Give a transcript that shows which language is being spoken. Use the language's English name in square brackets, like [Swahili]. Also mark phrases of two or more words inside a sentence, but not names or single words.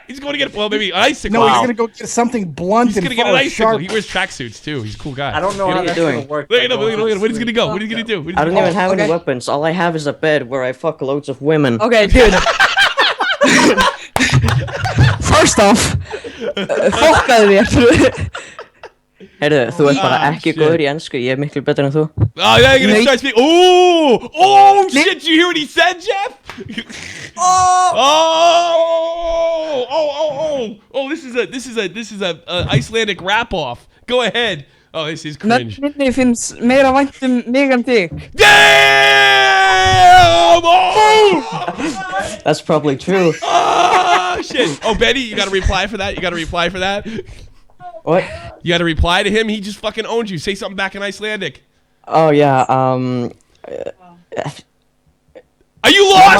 [English] He's going to get an icicle. No, he's going to go get something blunt. He's going to get an icicle. He wears tracksuits too. He's a cool guy. I don't know how that's going to work. Look at him. What he's going to go? What he's going to do? I don't even have any weapons. All I have is a bed where I fuck loads of women. Okay, dude. First off, [Icelandic] fokkaðu þér. Heyrðu, þú ert bara ekki góður í ensku, ég miklu betur en þú. [English] Oh, yeah, you're gonna start speaking. Oh, shit, you hear what he said, Jeff? This is a Icelandic rap off. Go ahead. Oh, this is cringe. [Icelandic] Minni finnst meira vænt mig en þig. [English] Damn! Oh! That's probably true. Oh, shit. Oh, Betty, you gotta reply for that? What? You gotta reply to him? He just fucking owned you. Say something back in Icelandic. Oh, yeah, Are you lost?